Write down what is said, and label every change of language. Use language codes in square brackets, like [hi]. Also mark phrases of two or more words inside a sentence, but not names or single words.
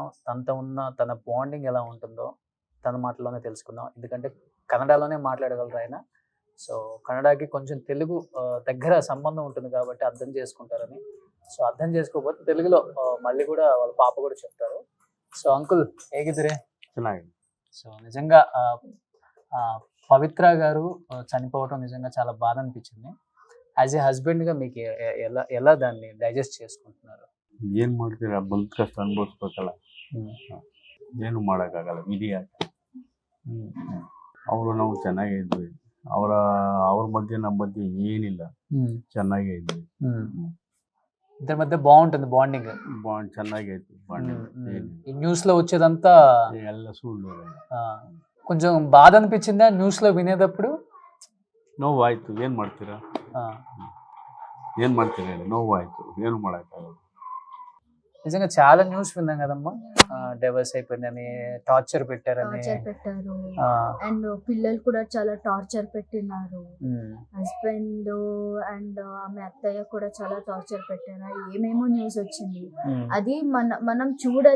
[te] తనతో ఉన్న తన బాండింగ్ ఎలా ఉంటుందో తన మాటలోనే తెలుసుకుందాం. ఎందుకంటే కన్నడలోనే మాట్లాడగలరు ఆయన. సో కన్నడకి కొంచెం తెలుగు దగ్గర సంబంధం ఉంటుంది కాబట్టి అర్థం చేసుకుంటారని. సో అర్థం చేసుకోకపోతే తెలుగులో మళ్ళీ కూడా వాళ్ళ పాప కూడా చెప్తారు. సో అంకుల్ [kn] ಹೇಗಿದ್ದೀರಿ? ಚೆನ್ನಾಗಿದೆ. [te] సో నిజంగా పవిత్ర గారు చనిపోవటం నిజంగా చాలా బాధ అనిపించింది. [en] as a husbandగా [te] మీకు ఎలా ఎలా దాన్ని డైజెస్ట్ చేసుకుంటున్నారు? [kn] ಏನು ಮಾಡ್ತೀರಾ, ಬಂದ ಕಷ್ಟ ಅನುಭವಿಸ್ಬೇಕಲ್ಲ, ಏನು ಮಾಡೋಕ್ಕಾಗಲ್ಲ, ವಿಧಿ ಆಟ. ಅವರು ನಾವು ಚೆನ್ನಾಗೇ ಇದ್ವಿ. ಅವ್ರ ಮಧ್ಯೆ ನಮ್ಮ ಮಧ್ಯೆ ಏನಿಲ್ಲ, ಚೆನ್ನಾಗೇ ಇದ್ವಿ. [te] ఇద్దరి మధ్య బాగుంటుంది బాండింగ్. [kn] ಬಾಂಡ್ ಚೆನ್ನಾಗೇ ಇತ್ತು. [te] ఈ న్యూస్ లో వచ్చేదంతా [kn] ಎಲ್ಲ ಸುಳ್ಳು. [te] కొంచెం బాధ అనిపించిందా న్యూస్ లో వినేటప్పుడు? [kn] ನೋವಾಯ್ತು. ಏನು ಮಾಡ್ತೀರಾ ಹೇಳಿ, ನೋವಾಯ್ತು, ಏನು ಮಾಡೋಕ್ಕಾಗಲ್ಲ. [te] నిజంగా చాలా న్యూస్ విన్నాం కదమ్మా. డైవర్స్ అయిపోయిందని, టార్చర్ పెట్టారని. అండ్ పిల్లలు కూడా చాలా టార్చర్ పెట్టినారు. హస్బెండ్ అండ్ ఆమె అత్తయ్య కూడా చాలా టార్చర్ పెట్టారు. ఏమేమో న్యూస్ వచ్చింది. అది మనం చూడాలి.